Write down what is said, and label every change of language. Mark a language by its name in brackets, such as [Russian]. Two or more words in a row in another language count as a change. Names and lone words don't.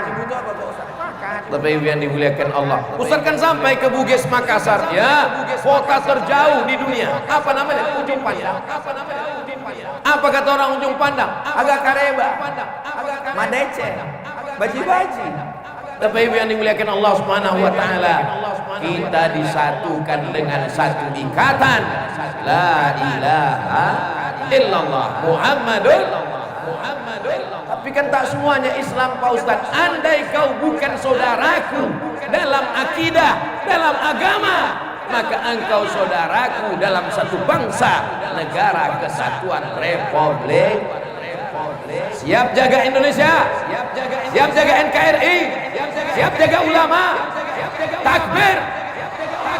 [Indonesian] Tapi yang dimuliakan Allah, Ustaz kan sampai ke Bugis Makassar, ya, kota terjauh di dunia. Apa namanya? Ujung Pandang. Apa kata orang Ujung Pandang? [Buginese] Agak kareba, madece, baji-baji. [Indonesian] Tapi yang dimuliakan Allah [Arabic] سبحانه وتعالى, [Indonesian] kita disatukan dengan satu ikatan, [Arabic] لا إله إلا الله محمد. [Indonesian] Tapi kan tak semuanya Islam Pak Ustaz. Andai kau bukan saudaraku dalam akidah, dalam agama, maka engkau saudaraku dalam satu bangsa, negara kesatuan Republik. Siap jaga Indonesia, siap jaga NKRI, siap jaga ulama.